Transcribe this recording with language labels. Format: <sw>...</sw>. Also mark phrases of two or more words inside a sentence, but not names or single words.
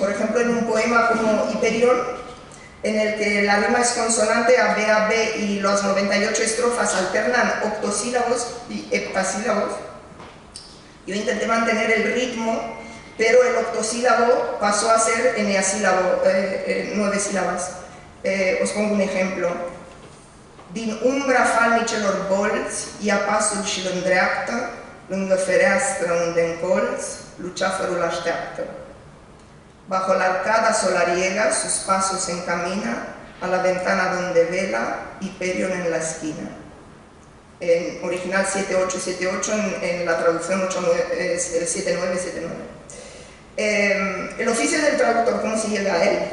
<es>Por ejemplo, en un poema como Hiperión, en el que la rima es consonante a B y las 98 estrofas alternan octosílabos y heptasílabos. Yo intenté mantener el ritmo, pero el octosílabo pasó a ser eneasílabo, 9 sílabas. Os pongo un ejemplo.</es> <ro>Din umbra falnicelor bolți, ia pasul și îl îndreaptă, lângă fereastră unde în colț, luceafărul așteaptă.</ro> <es>Bajo la arcada solariega, sus pasos se encamina, a la ventana donde vela, Hiperión en la esquina. En original 7878, en la traducción 7979. El oficio del traductor, ¿cómo se llega a él?</es>